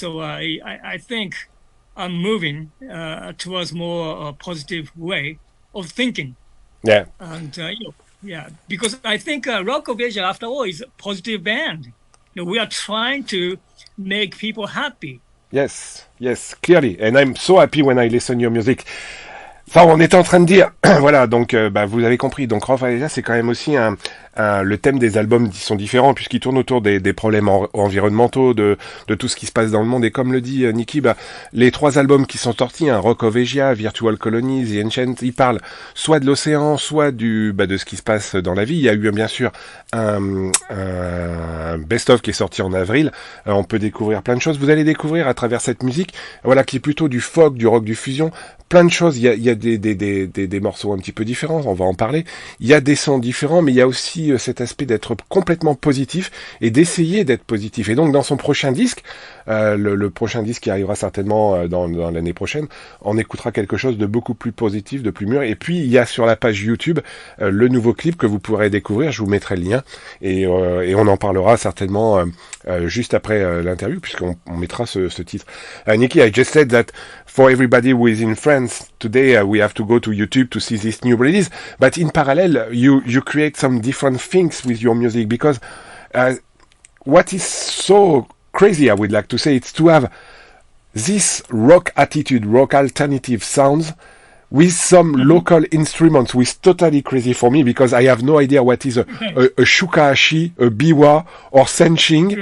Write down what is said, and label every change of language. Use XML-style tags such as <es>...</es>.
<en>So I think I'm moving towards more positive way of thinking. Yeah. And because I think Rock of Asia, after all, is a positive band. We are trying to make people happy. Yes, clearly. And I'm so happy when I listen to your music.</en> <fr>Enfin, on est en train de dire, voilà, donc vous avez compris. Donc Rock of Asia, c'est quand même aussi le thème des albums qui sont différents, puisqu'ils tournent autour des problèmes environnementaux, de tout ce qui se passe dans le monde. Et comme le dit Nikki, les 3 albums qui sont sortis, Rock of Asia, Virtual Colonies, The Ancient, ils parlent soit de l'océan, soit de ce qui se passe dans la vie. Il y a eu bien sûr un best-of qui est sorti en avril. On peut découvrir plein de choses. Vous allez découvrir à travers cette musique, voilà, qui est plutôt du folk, du rock, du fusion, plein de choses. Il y a des morceaux un petit peu différents, on va en parler. Il y a des sons différents, mais il y a aussi cet aspect d'être complètement positif et d'essayer d'être positif. Et donc dans son prochain disque, le prochain disque qui arrivera certainement dans l'année prochaine, on écoutera quelque chose de beaucoup plus positif, de plus mûr. Et puis il y a sur la page YouTube le nouveau clip que vous pourrez découvrir, je vous mettrai le lien, et on en parlera certainement juste après l'interview, puisqu'on mettra ce titre.</fr> <en>Nikki, I just said that for everybody who is in France today, we have to go to YouTube to see this new release. But in parallel, you create some different things with your music, because what is so crazy, I would like to say, it's to have this rock attitude, rock alternative sounds with some local instruments, which is totally crazy for me, because I have no idea what is a Shakuhachi, a Biwa, or Sanshin.</en>